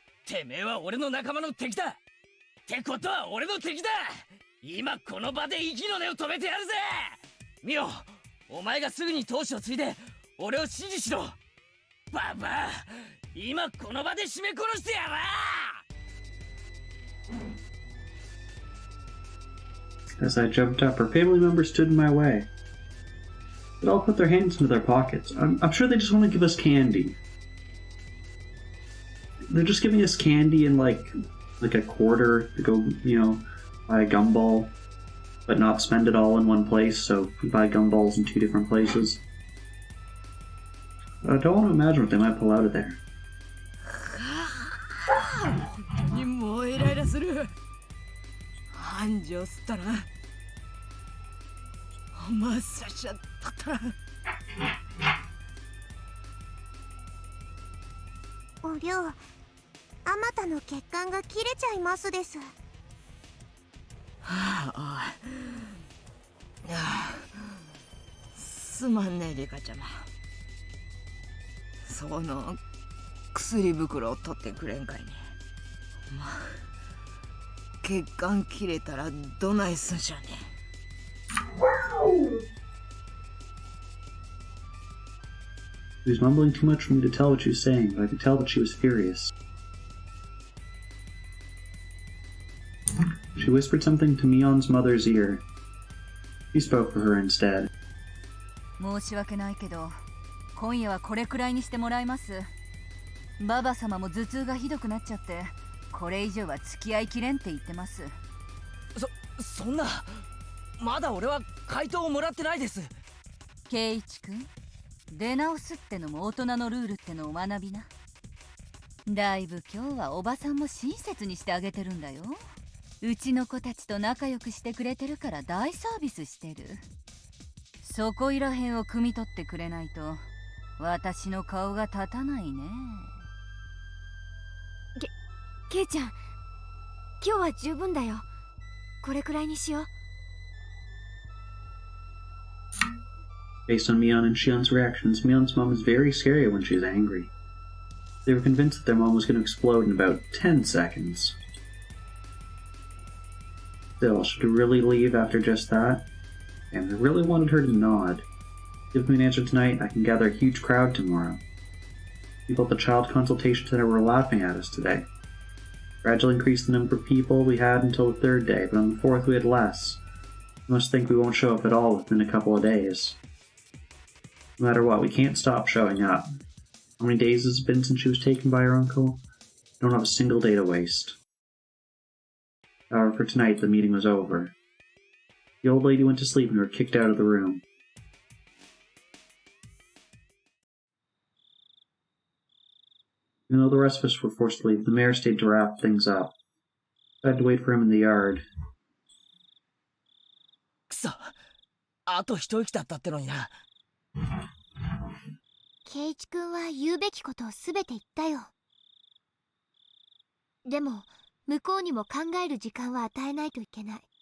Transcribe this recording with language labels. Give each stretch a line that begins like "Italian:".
Japanese: てめえは俺の仲間の敵だ。ってことは俺の敵だ。今この場で息の根を止めてやるぜ。ミオ、お前がすぐに闘志を継いで俺を指示しろ。ババア、今この場で締め殺してやら。
English: As I jumped up, her family members stood in my way. They all put their hands into their pockets. I'm sure they just want to give us candy. They're just giving us candy and like a quarter to go, buy a gumball, but not spend it all in one place, so we buy gumballs in 2 different places. I don't want to imagine what they might pull out of there.
Japanese: 本当にもうイライラする。繁盛すったらまさしゃったら。おりょう、あまたの血管が切れちゃいますです。すまんねリカちゃま。その薬袋を取ってくれんかいね。血管切れたらどないすんしゃね。
English: She was mumbling too much for me to tell what she was saying, but I could tell that she was furious. She whispered something to Mion's mother's ear. He spoke for her instead.
Japanese: 申し訳ないけど、今夜はこれくらいにしてもらいます。ババ様も頭痛がひどくなっちゃって、これ以上は付き合いきれんって言ってます。そんな、まだ俺は回答をもらってないです。圭一君、出直すってのも大人のルールってのを学びな。だいぶ今日はおばさんも親切にしてあげてるんだよ。うちの子たちと仲良くしてくれてるから大サービスしてる。そこいらへんを汲み取ってくれないと私の顔が立たないね。ケイちゃん、今日は十分だよ。これくらいにしよう。
English: Based on Mion and Shion's reactions, Mion's mom is very scary when she's angry. They were convinced that their mom was going to explode in about 10 seconds. Still, should we really leave after just that? And I really wanted her to nod. Give me an answer tonight, I can gather a huge crowd tomorrow. People at the child consultation center were laughing at us today. Gradually increased the number of people we had until the 3rd day, but on the 4th we had less. You must think we won't show up at all within a couple of days. No matter what, we can't stop showing up. How many days has it been since she was taken by her uncle? I don't have a single day to waste. However, for tonight, the meeting was over. The old lady went to sleep and we were kicked out of the room. Even though the rest of us were forced to leave, the mayor stayed to wrap things up. I had to wait for him in the yard.
Japanese: くそ、あと一息だったってのにな。圭一君は言うべきことをすべて言ったよ。でも向こうにも考える時間は与えないといけない。